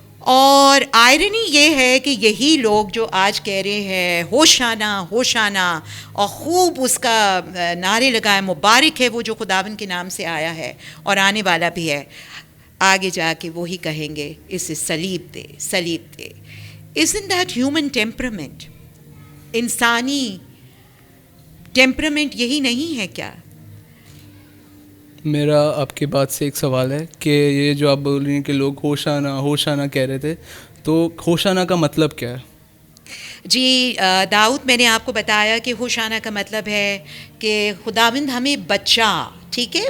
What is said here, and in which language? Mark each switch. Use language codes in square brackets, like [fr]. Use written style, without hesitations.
[ur] اور آئرنی یہ ہے کہ یہی لوگ جو آج کہہ رہے ہیں ہوشانہ ہوشانہ, اور خوب اس کا نعرے لگائے مبارک ہے وہ جو خداوند کے نام سے آیا ہے اور آنے والا بھی ہے, آگے جا کے وہی کہیں گے اسے صلیب دے, صلیب دے. [en] Isn't that human temperament? [ur] انسانی ٹیمپرامنٹ یہی نہیں ہے کیا؟ میرا آپ کی بات سے ایک سوال ہے کہ یہ جو آپ بول رہی ہیں کہ لوگ ہوشانہ ہوشانہ کہہ رہے تھے, تو ہوشانہ کا مطلب کیا ہے؟ جی داؤد, میں نے آپ کو بتایا کہ ہوشانہ کا مطلب ہے کہ خداوند ہمیں بچا, ٹھیک ہے.